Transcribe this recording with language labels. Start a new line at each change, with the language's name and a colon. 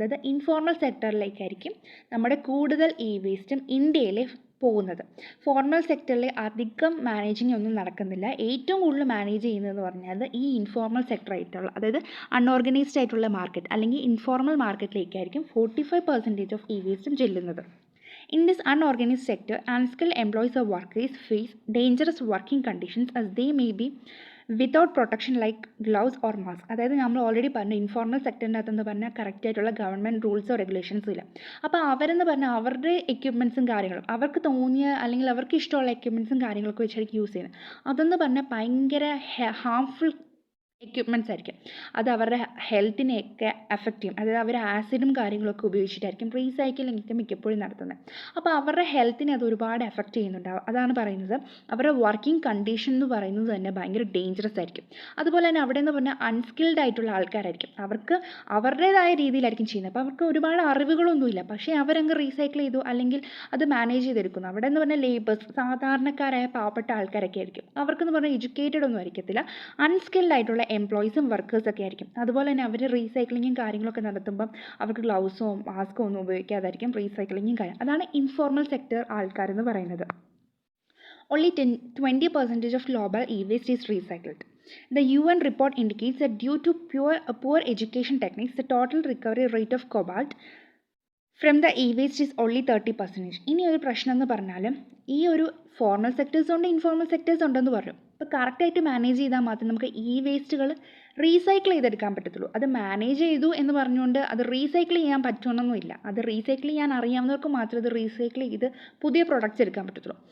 Malayalam: അതായത് ഇൻഫോർമൽ സെക്ടറിലേക്കായിരിക്കും നമ്മുടെ കൂടുതൽ ഈ വേസ്റ്റും ഇന്ത്യയിൽ പോകുന്നത്. ഫോർമൽ സെക്ടറിൽ അധികം മാനേജിങ് ഒന്നും നടക്കുന്നില്ല. ഏറ്റവും കൂടുതൽ മാനേജ് ചെയ്യുന്നതെന്ന് പറഞ്ഞാൽ ഈ ഇൻഫോർമൽ സെക്ടർ ആയിട്ടുള്ള, അതായത് അൺഓർഗനൈസ്ഡ് ആയിട്ടുള്ള മാർക്കറ്റ് അല്ലെങ്കിൽ ഇൻഫോർമൽ മാർക്കറ്റിലേക്കായിരിക്കും 45% ഓഫ് ഈ വേസ്റ്റും ചെല്ലുന്നത്.
English: In this unorganized sector, unskilled employees or workers face dangerous working conditions as they may be without protection like gloves or mask.
Malayalam: അതായത് നമ്മൾ ഓൾറെഡി പറഞ്ഞു ഇൻഫോർമൽ സെക്ടറിൻ്റെ അകത്തെന്ന് പറഞ്ഞാൽ കറക്റ്റായിട്ടുള്ള ഗവൺമെൻറ് റൂൾസോ റെഗുലേഷൻസും ഇല്ല. അപ്പോൾ അവരെന്ന് പറഞ്ഞാൽ അവരുടെ എക്യുപ്മെൻറ്റ്സും കാര്യങ്ങളും അവർക്ക് തോന്നിയ അല്ലെങ്കിൽ അവർക്ക് ഇഷ്ടമുള്ള എക്യുപ്മെൻറ്റ്സും കാര്യങ്ങളൊക്കെ വെച്ചായിരിക്കും യൂസ് ചെയ്യുന്നത്. അതെന്ന് പറഞ്ഞാൽ ഭയങ്കര ഹാംഫുൾ എക്യുപ്മെൻറ്റ്സ് ആയിരിക്കും. അത് അവരുടെ ഹെൽത്തിനെയൊക്കെ അഫക്റ്റ് ചെയ്യും. അതായത് അവർ ആസിഡും കാര്യങ്ങളൊക്കെ ഉപയോഗിച്ചിട്ടായിരിക്കും റീസൈക്ലിംഗ് മിക്കപ്പോഴും നടത്തുന്നത്. അപ്പോൾ അവരുടെ ഹെൽത്തിനെ അത് ഒരുപാട് എഫക്റ്റ് ചെയ്യുന്നുണ്ടാവും. അതാണ് പറയുന്നത് അവരുടെ വർക്കിംഗ് കണ്ടീഷൻ എന്ന് പറയുന്നത് തന്നെ ഭയങ്കര ഡേഞ്ചറസ് ആയിരിക്കും. അതുപോലെ തന്നെ അവിടെ എന്ന് പറഞ്ഞാൽ അൺസ്കിൽഡ് ആയിട്ടുള്ള ആൾക്കാരായിരിക്കും. അവർക്ക് അവരുടേതായ രീതിയിലായിരിക്കും ചെയ്യുന്നത്. അപ്പോൾ അവർക്ക് ഒരുപാട് അറിവുകളൊന്നുമില്ല. പക്ഷേ അവരങ്ങ് റീസൈക്കിൾ ചെയ്തു അല്ലെങ്കിൽ അത് മാനേജ് ചെയ്തെടുക്കുന്നു. അവിടെ എന്ന് പറഞ്ഞാൽ ലേബേഴ്സ് സാധാരണക്കാരായ പാവപ്പെട്ട ആൾക്കാരൊക്കെ ആയിരിക്കും. അവർക്കെന്ന് പറഞ്ഞാൽ എഡ്യൂക്കേറ്റഡ് ഒന്നും ആയിരിക്കത്തില്ല. അൺസ്കിൽഡ് ആയിട്ടുള്ള എംപ്ലോയീസും വർക്കേഴ്സൊക്കെ ആയിരിക്കും. അതുപോലെ തന്നെ അവർ റീസൈക്ലിങ്ങും കാര്യങ്ങളൊക്കെ നടത്തുമ്പം അവർക്ക് ഗ്ലൗസോ മാസ്കോ ഒന്നും ഉപയോഗിക്കാതായിരിക്കും റീസൈക്ലിങ്ങും കാര്യം. അതാണ് ഇൻഫോർമൽ സെക്ടർ ആൾക്കാരെന്ന് പറയുന്നത്.
English: Only 20% of global e-waste is recycled. The UN report indicates that due to poor education techniques, the total recovery rate of cobalt from the e waste is only 30%.
Malayalam: ഇനി ഒരു പ്രശ്നം എന്ന് പറഞ്ഞാൽ ഈ ഒരു ഫോർമൽ സെക്ടേഴ്സ് ഉണ്ട് informal sectors ഉണ്ടെന്ന് പറഞ്ഞു. അപ്പോൾ കറക്റ്റായിട്ട് മാനേജ് ചെയ്താൽ മാത്രം നമുക്ക് ഈ വേസ്റ്റുകൾ റീസൈക്കിൾ ചെയ്തെടുക്കാൻ പറ്റത്തുള്ളൂ. അത് മാനേജ് ചെയ്തു എന്ന് പറഞ്ഞുകൊണ്ട് അത് റീസൈക്കിൾ ചെയ്യാൻ പറ്റുമെന്നൊന്നുമില്ല. അത് റീസൈക്കിൾ ചെയ്യാൻ അറിയാവുന്നവർക്ക് മാത്രമേ അത് റീസൈക്കിൾ ചെയ്ത് പുതിയ പ്രൊഡക്റ്റ്സ് എടുക്കാൻ പറ്റത്തുള്ളൂ.